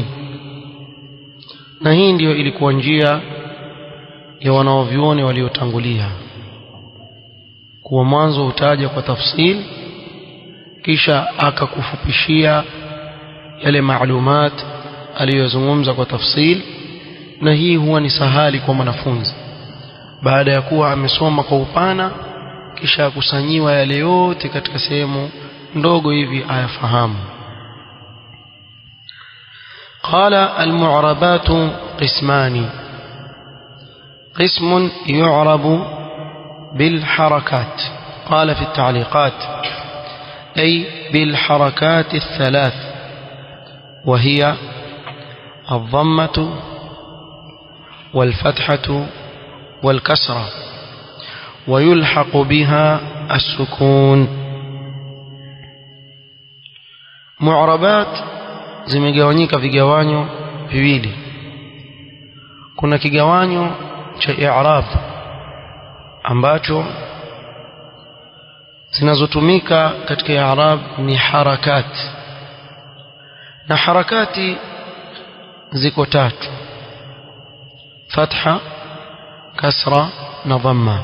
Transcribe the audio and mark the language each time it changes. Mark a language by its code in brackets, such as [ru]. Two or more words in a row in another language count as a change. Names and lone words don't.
[sw] Na hii ndiyo ilikuwa njia ya wanaovyuoni waliotangulia, kuwa mwanzo utaja kwa tafsil kisha akakufupishia yale maalumat aliyozungumza kwa tafsil. Na hii huwa ni sahali kwa mwanafunzi baada ya kuwa amesoma kwa upana kisha akusanyiwa yale yote katika sehemu ndogo hivi ayafahamu. [ar] قال: المعربات قسمان: قسم يعرب بالحركات. قال في التعليقات: أي بالحركات الثلاث، وهي الضمة والفتحة والكسرة، ويلحق بها السكون. [sw] معربات zimegawanyika vigawanyo viwili. Kuna kigawanyo cha i'rab ambacho zinazotumika katika i'rab ni harakat, na harakati ziko tatu: fatha, kasra na dhamma.